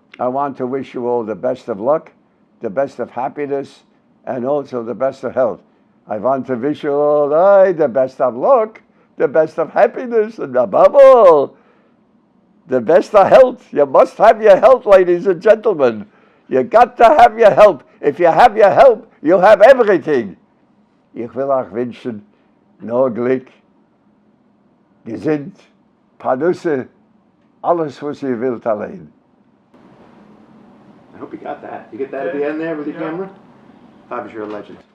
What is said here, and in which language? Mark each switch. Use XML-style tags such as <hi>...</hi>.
<en>I want to wish you all the best of luck, the best of happiness, and also the best of health. I want to wish you all the best of luck, the best of happiness, and above all, the best of health. You must have your health, ladies and gentlemen. You got to have your health. If you have your health, you'll have everything.</en> <de>Ich will auch wünschen, nur Glück, Gesund, Panusse, alles, was ihr wollt allein.</de> <en>I hope you got that. You get that at the end there with your camera? Fyvush, you're a legend.</en>